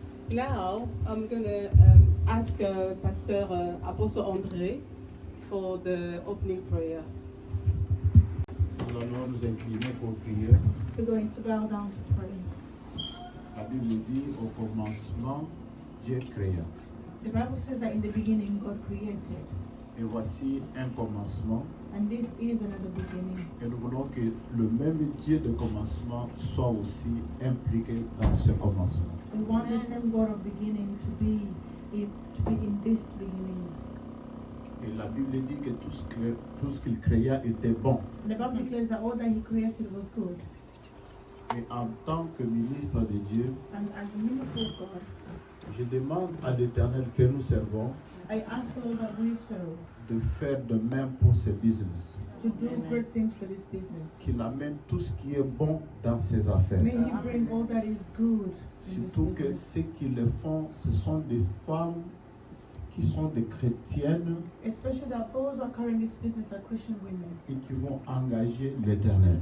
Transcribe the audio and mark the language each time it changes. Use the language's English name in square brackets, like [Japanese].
[English] Now I'm going to ask Pastor Apostle André for the opening prayer. [French] Nous allons nous incliner pour prier. [English] We're going to bow down to pray. [French] La Bible dit au commencement, Dieu créa. [English] The Bible says that in the beginning God created, [French] Et voici un commencement. [English] and this is another beginning. [French] Et nous voulons que le même Dieu de commencement soit aussi impliqué dans ce commencement. [English] We want the same God of beginning to be in this beginning. [French] Et la Bible dit que tout ce qu'il créa était bon. [English] The Bible declares that all that He created was good. [French] Et en tant que ministre de Dieu, [English] And as a minister of God, [French] je demande à l'Éternel que nous servons [English] I ask the Lord that we serve [French] de faire de même pour ce business. [English] to do great things for this business. [French] Qu'il amène tout ce qui est bon dans ses affaires. [English] May He bring all that is good in this [French] Surtout que [English] business. [French] ceux qui le font, ce sont des femmes qui sont des chrétiennes [English] Especially that those who are carrying this business are Christian women, [French] et qui vont engager l'Éternel.